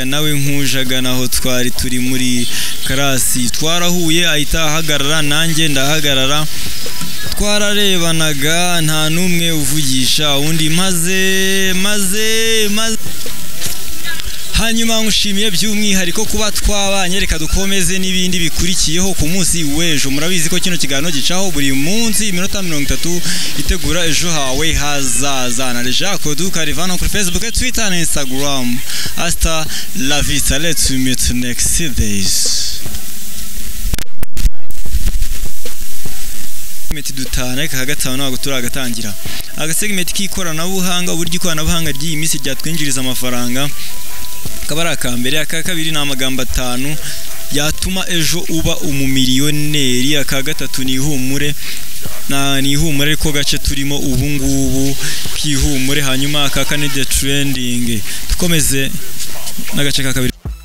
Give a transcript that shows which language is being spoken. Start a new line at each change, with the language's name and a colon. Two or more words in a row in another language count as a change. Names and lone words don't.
Kinyarwanda: nawe nkujaga naho twari turi muri karasi twarahuye ahita ahagarara nanjye ndahagarara twararebanaga nta numwe uvugisha undi maze hanyuma ngushimiye by'umwihariko kuba twabanye reka dukomeze n'ibindi bikurikiyeho ku munsi w'ejo murabizi ko kino kiganiro gicaho buri munsi iminota 30 itegura ejo hawe hazaza na Jacques Dukarivano kuri Facebook, Twitter na Instagram.
Spanish: Hasta la vista,
English: let's meet next days.
Kinyarwanda: Segment dutana ka gatanu ntabwo turagatangira agasegment k'ikoranabuhanga uburyo ikoranabuhanga ry'iyi minsi ryatwinjiriza amafaranga kabara akambere aka kabiri na amagambo 5 yatuma ejo uba umumiliyoneri aka gatatu ni ihumure ariko gace turimo ubu ngubu kwihumure hanyuma aka kane
English: the trending
Kinyarwanda: dukomeze n'agace ka kabiri